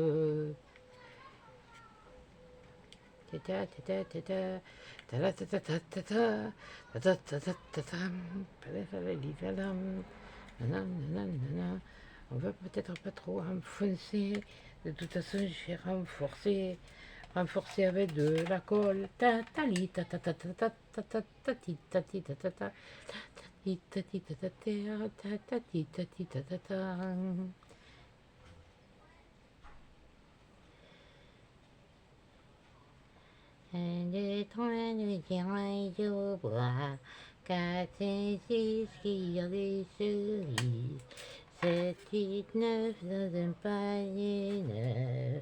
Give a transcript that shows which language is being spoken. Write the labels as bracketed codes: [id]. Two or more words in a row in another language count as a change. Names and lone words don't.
[fr] Tata, tata, tata, tata, tata, tata, tata, tata, tata, tata, nanana. On va peut-être pas trop enfoncer. De toute façon, j'ai renforcé avec de la colle. Ta ta li ta ta ta ta ta ta ta ta ti ta ti ta ta ta ti ta ti ta ta ta ta ti ta ti ta ta ta. Un, deux, trois, nous tirons au bois. 4, 5, 6, cueillir des cerises. 7, 8, 9, dans un panier neuf.